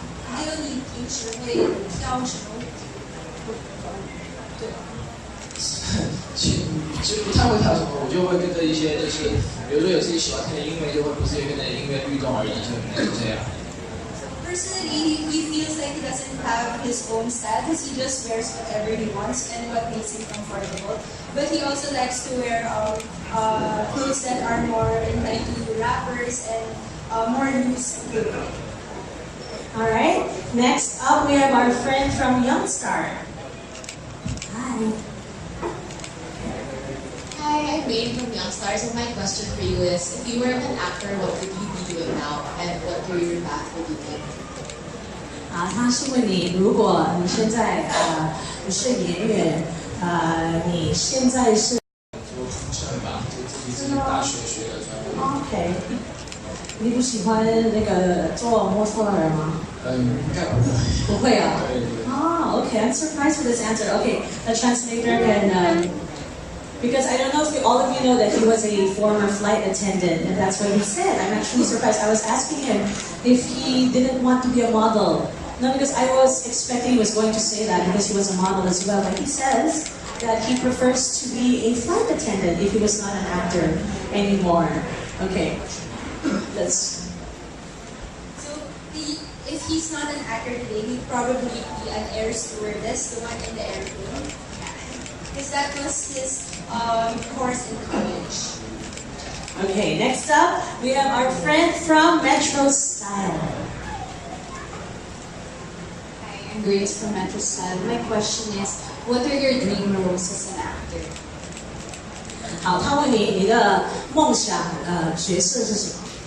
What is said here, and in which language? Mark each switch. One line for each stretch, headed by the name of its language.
Chinese: 还有你平时会跳什么舞？对。其实不太会跳什么，我就会跟着一些就是，比如说有自己喜欢听的音乐，就会不自觉跟着音乐律动而已，就这样。
English: Personally, he feels like he doesn't have his own style because he just wears whatever he wants and what makes him comfortable. But he also likes to wear clothes that are more inclined to rappers and more loose and good. Alright, next up we have our friend from Youngstar. Hi. Hi, I'm Wang from Youngstars, and my question for you is, if you were an actor, what would you be doing now, and what career path would you take?
Chinese: 他是问你，如果你现在不是演员，你现在是做空乘吧，就自己大学学的专业。 OK， 你不喜欢那个做模特儿吗？应该不会。不会啊。对。
English: Okay, I'm surprised with this answer. Okay, the translator can. Because I don't know if all of you know that he was a former flight attendant, and that's what he said. I'm actually surprised. I was asking him if he didn't want to be a model. No, because I was expecting he was going to say that because he was a model as well. But he says that he prefers to be a flight attendant if he was not an actor anymore. Okay, let's. So if he's not an actor today, he'd probably be an air stewardess, the one in the airplane. Because that was his course in college. Okay, next up, we have our friend from Metro Style. Hi, I'm Grace from Metro Style. My question is, what are your dream roles as an actor?
Chinese: 好，他问你的梦想角色是什么？